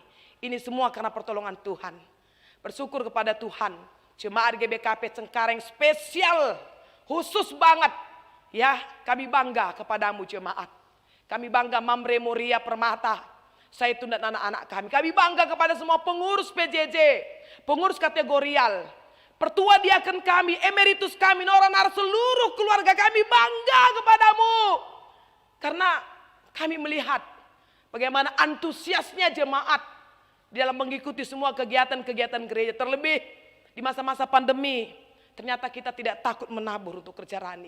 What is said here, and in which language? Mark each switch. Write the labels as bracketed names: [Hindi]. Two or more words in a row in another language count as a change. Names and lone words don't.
[Indonesian] Ini semua karena pertolongan Tuhan. Bersyukur kepada Tuhan. Jemaat GBKP Cengkareng spesial, khusus banget. Ya, kami bangga kepadamu jemaat. Kami bangga Mamre Moria Permata, saya dan anak-anak kami. Kami bangga kepada semua pengurus PJJ, pengurus kategorial, pertua diaken kami, emeritus kami, noranar, seluruh keluarga kami bangga kepadamu. Karena kami melihat bagaimana antusiasnya jemaat dalam mengikuti semua kegiatan-kegiatan gereja. Terlebih di masa-masa pandemi, ternyata kita tidak takut menabur untuk kerja rani.